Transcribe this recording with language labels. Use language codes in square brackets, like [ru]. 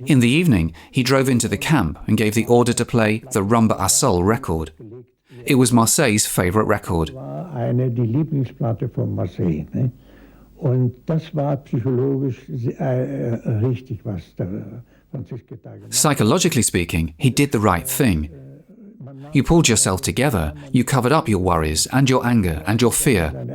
[en] In the evening, he drove into the camp and gave the order to play the Rumba Asol record. It was Marseille's favourite record. [de] Die Lieblingsplatte von Marseille. Ne? Und das war psychologisch richtig, was der Franziska da gemacht hat. [en] Psychologically speaking, he did the right thing. You pulled yourself together, you covered up your worries and your anger and your fear.